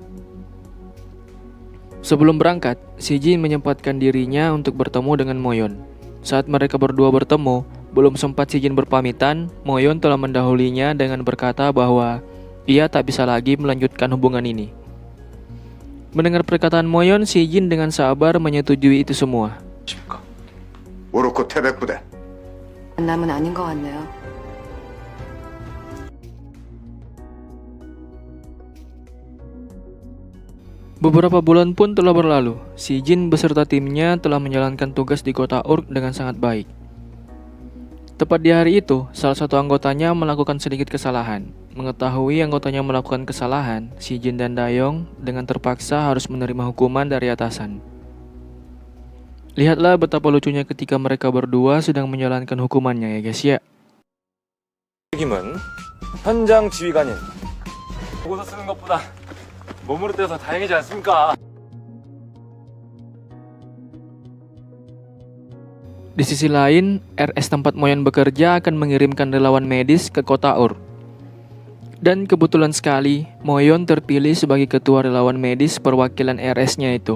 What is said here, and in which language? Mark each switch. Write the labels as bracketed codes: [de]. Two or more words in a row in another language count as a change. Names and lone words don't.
[id] Sebelum berangkat, Si Jin menyempatkan dirinya untuk bertemu dengan Moyon. Saat mereka berdua bertemu, belum sempat Si Jin berpamitan, Moyon telah mendahulinya dengan berkata bahwa ia tak bisa lagi melanjutkan hubungan ini. Mendengar perkataan Moyon, Si Jin dengan sabar menyetujui itu semua. [ko] 오로코 태백부대 만남은 아닌 것 같네요. [id] Beberapa bulan pun telah berlalu. Si Jin beserta timnya telah menjalankan tugas di kota Urk dengan sangat baik. Tepat di hari itu, salah satu anggotanya melakukan sedikit kesalahan. Mengetahui anggotanya melakukan kesalahan, Si Jin dan Dayong dengan terpaksa harus menerima hukuman dari atasan. Lihatlah betapa lucunya ketika mereka berdua sedang menjalankan hukumannya ya guys ya. [ko] 책임은 현장 지휘관인 보고서 쓰는 것보다 몸으로 떼서 다행이지 않습니까? [id] Di sisi lain, RS tempat Moyon bekerja akan mengirimkan relawan medis ke kota Urk. Dan kebetulan sekali, Moyon terpilih sebagai ketua relawan medis perwakilan RS-nya itu.